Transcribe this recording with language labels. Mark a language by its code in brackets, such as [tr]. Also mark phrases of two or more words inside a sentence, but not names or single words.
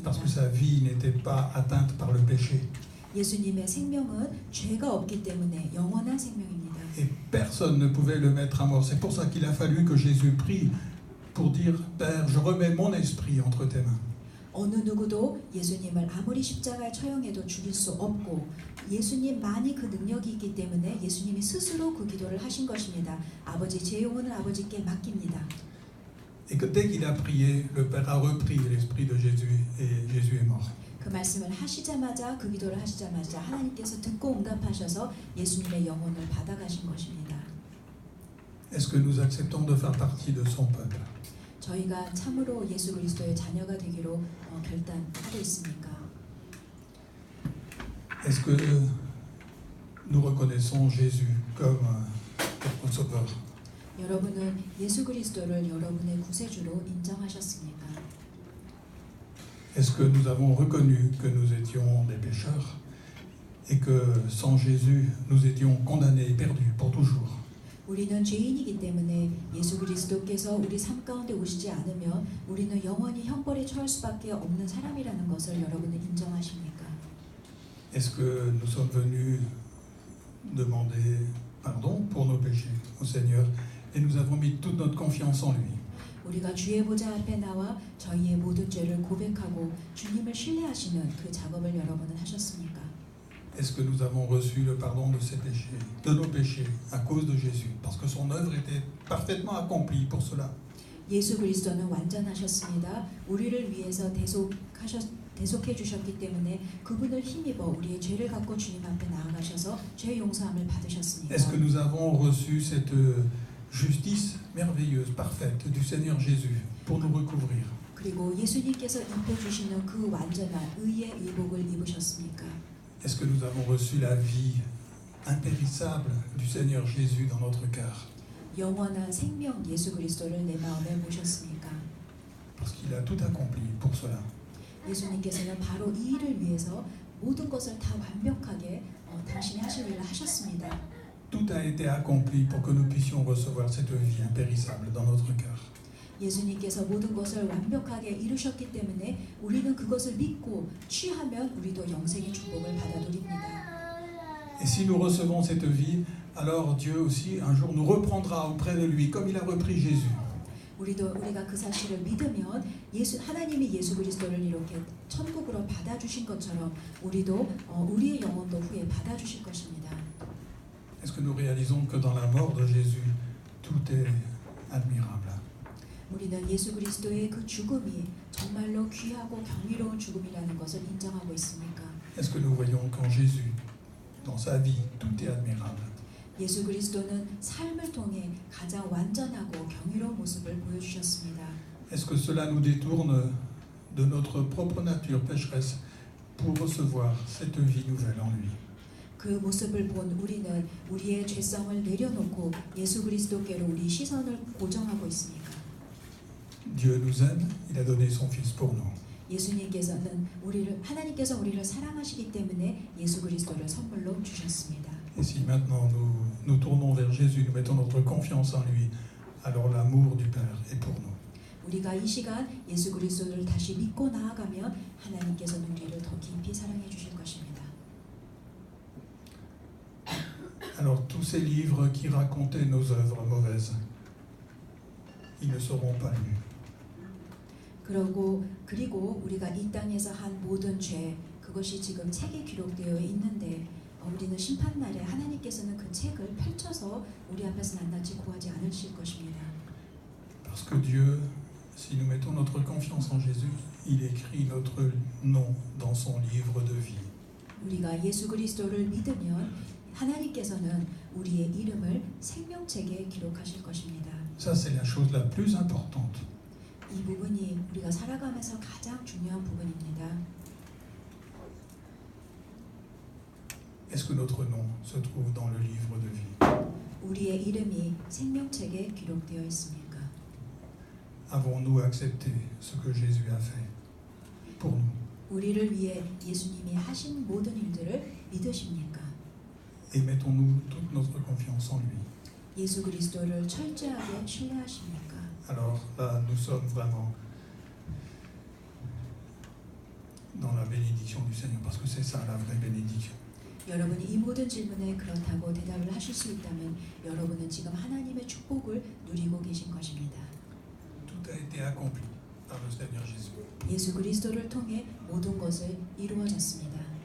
[fr] Parce que sa vie n'était pas atteinte par le péché. [ko] 예수님의 생명은 죄가 없기 때문에 영원한 생명입니다. [fr] Et personne ne pouvait le mettre à mort. C'est pour ça qu'il a fallu que Jésus prie pour dire, Père, je remets mon esprit entre tes mains. [ko] 어느 누구도 예수님을 아무리 십자가에 처형해도 죽일 수 없고 예수님만이 그 능력이 있기 때문에 예수님이 스스로 그 기도를 하신 것입니다. 아버지 제 영혼을 아버지께 맡깁니다. [fr] Et que dès qu'il a prié, le Père a repris l'esprit de Jésus et Jésus est mort. [ko] 그 말씀을 하시자마자 그 기도를 하시자마자 하나님께서 듣고 응답하셔서 예수님의 영혼을 받아가신 것입니다. [fr] Est-ce que nous acceptons de faire partie de son peuple? [ko] 저희가 참으로 예수 그리스도의 자녀가 되기로 결단하고 있습니까? [fr] Est-ce que nous reconnaissons Jésus comme notre sauveur? [ko] 여러분은 예수 그리스도를 여러분의 구세주로 인정하셨습니까? [fr] Est-ce que nous avons reconnu que nous étions des pécheurs et que sans Jésus, nous étions condamnés et perdus pour toujours? [ko] 우리는 죄인이기 때문에 예수 그리스도께서 우리 삶 가운데 오시지 않으면 우리는 영원히 형벌에 처할 수밖에 없는 사람이라는 것을 여러분은 인정하십니까? [fr] Est-ce que nous sommes venus demander pardon pour nos péchés au Seigneur et nous avons mis toute notre confiance en lui? [ko] 우리가 주의 보좌 앞에 나와 저희의 모든 죄를 고백하고 주님을 신뢰하시는 그 작업을 여러분은 하셨습니까? [fr] Est-ce que nous avons reçu le pardon de ces péchés, de nos péchés, à cause de Jésus, parce que son œuvre était parfaitement accomplie pour cela? [ko] 예수 그리스도는 완전하셨습니다. 우리를 위해서 대속해 주셨기 때문에 그분을 힘입어 우리의 죄를 갖고 주님 앞에 나아가셔서 죄 용서함을 받으셨습니다. [fr] Est-ce que nous avons reçu cette justice merveilleuse, parfaite du Seigneur Jésus pour nous recouvrir? [ko] 그리고 예수님께서 입혀 주시는 그 완전한 의의 의복을 입으셨습니까? [fr] Est-ce que nous avons reçu la vie impérissable du Seigneur Jésus dans notre cœur? [ko] 영원한 생명 예수 그리스도를 내 마음에 모셨습니까? [fr] Parce qu'il a tout accompli pour cela. [ko] 예수님께서는 바로 이 일을 위해서 모든 것을 다 완벽하게 당신이 하실 일을 하셨습니다. [fr] Tout a été accompli pour que nous puissions recevoir cette vie impérissable dans notre cœur. [ko] 예수님께서 모든 것을 완벽하게 이루셨기 때문에 우리는 그것을 믿고 취하면 우리도 영생의 축복을 받아 누립니다. [fr] Et si nous recevons cette vie, alors Dieu aussi un jour nous reprendra auprès de lui comme il a repris Jésus. [ko] 우리가 그 사실을 믿으면 하나님이 예수 그리스도를 이렇게 천국으로 받아주신 것처럼 우리도 우리의 영혼도 후에 받아주실 것입니다. [fr] Est-ce que nous réalisons que dans la mort de Jésus, tout est admirable? [ko] 우리는 예수 그리스도의 그 죽음이 정말로 귀하고 경이로운 죽음이라는 것을 인정하고 있습니까? [fr] Est-ce que nous voyons qu'en Jésus, dans sa vie, tout est admirable. [ko] 예수 그리스도는 삶을 통해 가장 완전하고 경이로운 모습을 보여주셨습니다. [fr] Est-ce que cela nous détourne de notre propre nature pécheresse pour recevoir cette vie nouvelle en lui? [ko] 그 모습을 본 우리는 우리의 죄성을 내려놓고 예수 그리스도께로 우리 시선을 고정하고 있습니까? [fr] Dieu nous aime, il a donné son Fils pour nous. [ko] 하나님께서 우리를 사랑하시기 때문에 예수 그리스도를 선물로 주셨습니다. [fr] Et si maintenant nous tournons vers Jésus, nous mettons notre confiance en lui, alors l'amour du Père est pour nous. [ko] 우리가 이 시간 예수 그리스도를 다시 믿고 나아가면 하나님께서는 우리를 더 깊이 사랑해 주실 것입니다. [fr] Alors tous ces livres qui racontaient nos œuvres mauvaises, ils ne seront pas lus. [ko] 그리고 우리가 이 땅에서 한 모든 죄 그것이 지금 책에 기록되어 있는데 우리는 심판날에 하나님께서는 그 책을 펼쳐서 우리 앞에서 낱낱이 구하지 않으실 것입니다. [fr] Parce que Dieu, si nous mettons notre confiance en Jésus, il écrit notre nom dans son livre de vie. [ko] 우리가 예수 그리스도를 믿으면 하나님께서는 우리의 이름을 생명책에 기록하실 것입니다. [fr] Ça, c'est la chose la plus importante. [ko] 이 부분이 우리가 살아가면서 가장 중요한 부분입니다. [fr] Est-ce que notre nom se trouve dans le livre de vie? [ko] 우리의 이름이 생명책에 기록되어 있습니까? [fr] Avons-nous accepté ce que Jésus a fait pour nous? [ko] 우리를 위해 예수님이 하신 모든 일들을 믿으십니까? [fr] Et mettons-nous toute notre confiance en lui? [ko] 예수 그리스도를 철저하게 신뢰하십니까? [fr] Alors là, nous sommes vraiment dans la bénédiction du Seigneur, parce que c'est ça la vraie bénédiction. [ko] 여러분이 이 모든 질문에 그렇다고 대답을 하실 수 있다면 여러분은 지금 하나님의 축복을 누리고 계신 것입니다. [fr] Tout a été accompli par le Seigneur Jésus. [ko] 예수 그리스도를 통해 모든 것을 이루어졌습니다.